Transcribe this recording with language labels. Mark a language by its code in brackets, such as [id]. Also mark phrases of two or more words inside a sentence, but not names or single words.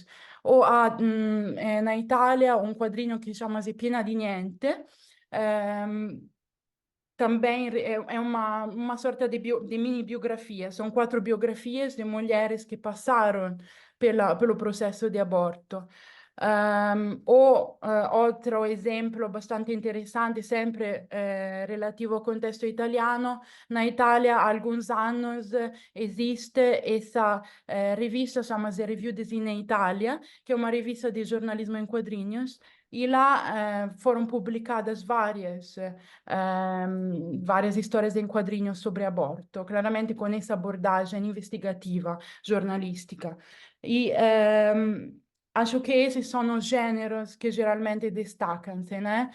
[pt] Ou há na Itália um quadrinho que chama-se Piena di Niente, também é uma sorta de mini biografia. São 4 biografias de mulheres que passaram pelo processo de aborto. Outro esempio bastante interessante, sempre relativo ao contexto italiano, na Itália há alguns anos esiste essa rivista, chama-se Review de Cine Italia, que é uma revista de jornalismo em quadrinhos, e lá foram publicadas várias histórias em quadrinhos sobre aborto, claramente com essa abordagem investigativa, jornalística. E acho que esses são os gêneros que geralmente destacam-se, né?